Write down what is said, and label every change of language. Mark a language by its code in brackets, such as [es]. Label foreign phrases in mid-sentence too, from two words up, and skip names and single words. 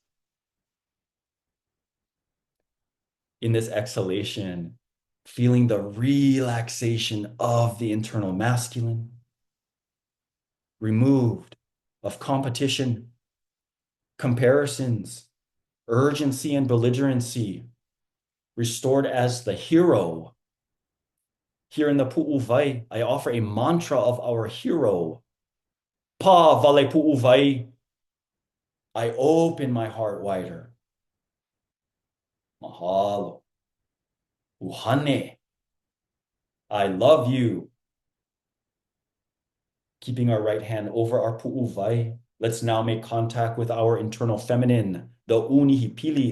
[en] In this exhalation, feeling the relaxation of the internal masculine, removed of competition, comparisons, urgency, and belligerency, restored as the hero. Here in the pu'uvai, I offer a mantra of our hero. [haw] Pa vale pu'uvai. [en] I open my heart wider. [haw] Mahalo. Uhane. [en] I love you. Keeping our right hand over our pu'uvai. Let's now make contact with our internal feminine, the unihipili.